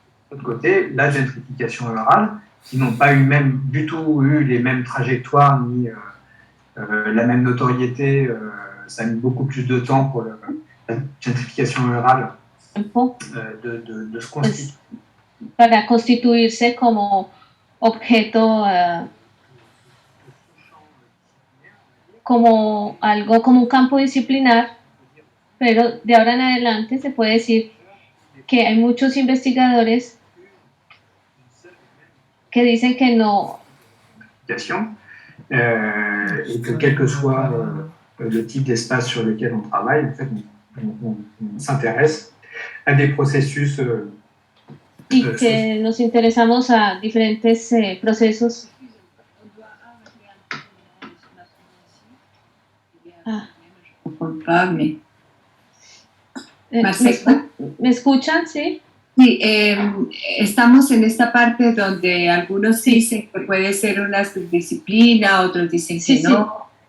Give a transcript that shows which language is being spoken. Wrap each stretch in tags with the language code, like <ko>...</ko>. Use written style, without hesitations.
<fr>de l'autre côté, la gentrification rurale, qui n'ont pas du tout eu les mêmes trajectoires ni la même notoriété. Ça a mis beaucoup plus de temps pour la gentrification rurale de se constituer.</fr> <es>Para constituirse como objeto, como algo, como un campo disciplinar, pero de ahora en adelante se puede decir que hay muchos investigadores que dicen que no.</es> <fr>Et que quel que soit le type d'espace sur lequel on travaille, en fait, on s'intéresse à des processus.</fr> <es>Y que nos interesamos a diferentes procesos. Culpable. ¿Me escuchan? Sí. Sí, estamos en esta parte donde algunos dicen que puede ser una subdisciplina, otros dicen que no.</es>